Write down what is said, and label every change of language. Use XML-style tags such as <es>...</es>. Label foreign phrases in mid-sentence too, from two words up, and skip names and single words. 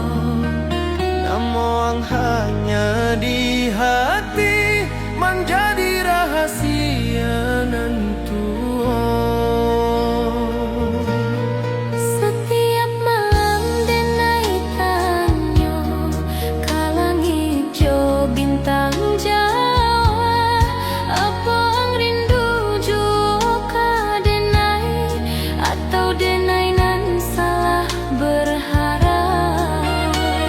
<id>Namun hanya di hati menjadi rahasia nantu.</id> <min>Setiap malam denai tanya, ka langit jo bintang Jawa, apa ang rindu jo ka denai,</min> <id>atau denai nan salah berharap.</id>